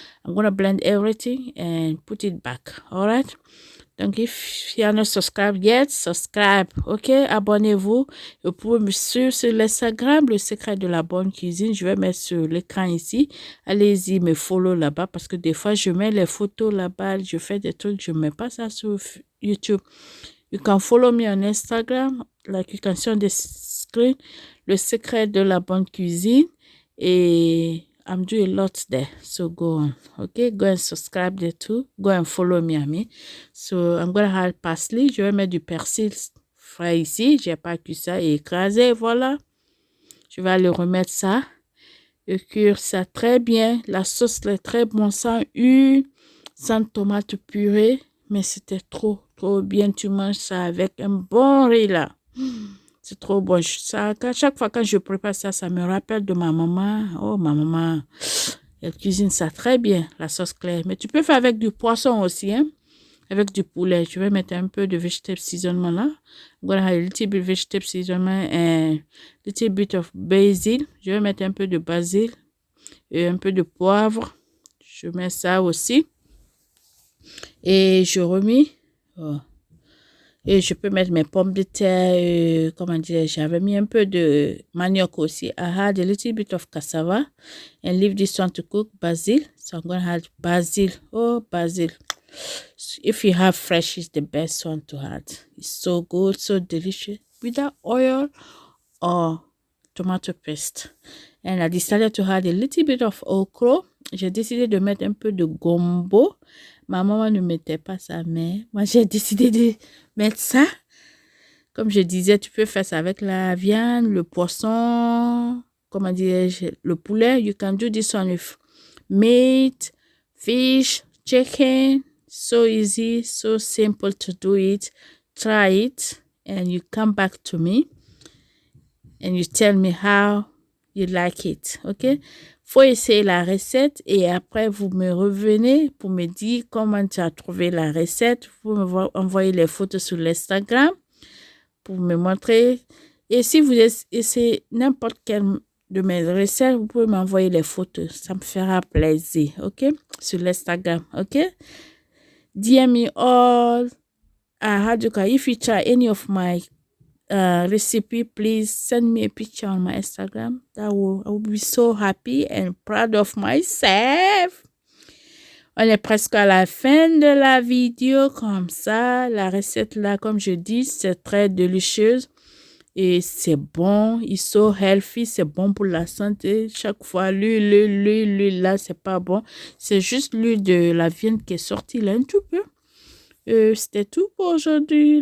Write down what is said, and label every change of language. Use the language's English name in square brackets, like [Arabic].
[English] I'm going to blend everything and put it back. All right? Donc, if you are not subscribed yet, subscribe. [French] OK? Abonnez-vous. Vous pouvez me suivre sur l'Instagram, le secret de la bonne cuisine. Je vais mettre sur l'écran ici. Allez-y, me follow là-bas parce que des fois, je mets les photos là-bas. Je fais des trucs, je ne mets pas ça sur YouTube. [English] You can follow me on Instagram, like you can see on the screen, le secret de la bonne cuisine. Et I'm doing a lot there, so go on. Okay, go and subscribe there too. Go and follow me, I mean. So I'm going to add parsley. [French] Je vais mettre du persil frais ici. J'ai pas cuit ça et écrasé. Voilà. Je vais aller remettre ça et cuire ça très bien. La sauce est très bonne sans huile, sans tomate purée. Mais c'était trop, trop bien. Tu manges ça avec un bon riz là. C'est trop bon. Chaque fois que je prépare ça, ça me rappelle de ma maman. Oh, ma maman, elle cuisine ça très bien, la sauce claire. Mais tu peux faire avec du poisson aussi, hein? Avec du poulet. Je vais mettre un peu de vegetable seasoning là. [English] I'm gonna have a little bit of vegetable seasoning and a little bit of basil. [French] Je vais mettre un peu de basil et un peu de poivre. Je mets ça aussi. Et je remis. Oh. Et je peux mettre mes pommes de terre, comment dire, j'avais mis un peu de manioc aussi. [English] I had a little bit of cassava and leave this one to cook, basil. So I'm going to add basil. Oh, basil. If you have fresh, it's the best one to add. It's so good, so delicious. Without oil or tomato paste. And I decided to add a little bit of okra. [French] J'ai décidé de mettre un peu de gombo. Ma maman ne mettait pas ça, mais moi j'ai décidé de mettre ça. Comme je disais, tu peux faire ça avec la viande, le poisson, comment dirais-je, le poulet. [English] You can do this one with meat, fish, chicken. So easy, so simple to do it. Try it and you come back to me and you tell me how you like it, ok? [French] Faut essayer la recette et après vous me revenez pour me dire comment tu as trouvé la recette. Vous me envoyer les photos sur l'Instagram pour me montrer. Et si vous essayez n'importe quelle de mes recettes, vous pouvez m'envoyer les photos. Ça me fera plaisir, ok? Sur l'Instagram, ok? [English] DM me all. If you try any of my recipe, please send me a picture on my Instagram. I will be so happy and proud of myself. [French] On est presque à la fin de la vidéo comme ça. La recette là, comme je dis, c'est très délicieuse et c'est bon. [English] It's so healthy, [French] c'est bon pour la santé. Chaque fois, l'huile là, c'est pas bon. C'est juste l'huile de la viande qui est sortie là un tout peu. C'était tout pour aujourd'hui.